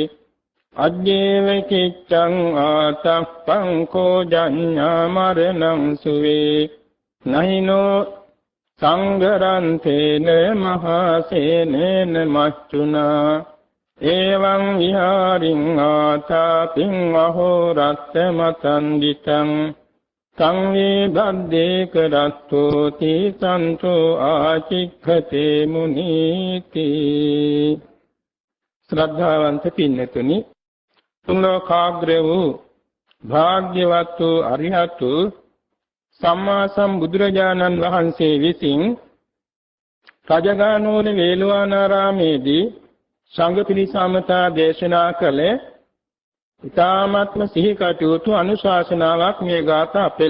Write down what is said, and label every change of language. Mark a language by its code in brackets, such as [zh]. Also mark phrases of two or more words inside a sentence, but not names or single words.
[pi] අජ්ජේව කිච්ඡං ආතප්පං කෝ ජඤ්ඤා මරණං සුවේ නහිනෝ සංඝරන්තේන මහසේනේන මච්චුනා එවං විහාරින් ආතාපින් අහෝරත්ත මතන්දිතං සංවේ බද්දේ කරත්තෝ තීසන්තෝ ආචික්ඛතේ මුනීති. [si] ශ්‍රද්ධාවන්ත පින්නතුනි, තුන් ලෝකාග්‍ර වූ භාග්‍යවත් වූ අරිහත් වූ සම්මා සම්බුදුරජාණන් වහන්සේ විසින් රජගහනුවර වේළුවනාරාමේදී සංඝ පිරිසමතා දේශනා කළ ඉතාමත්ම සිහි කටයුතු අනුශාසනාවක් මේ ගාථා පෙළ.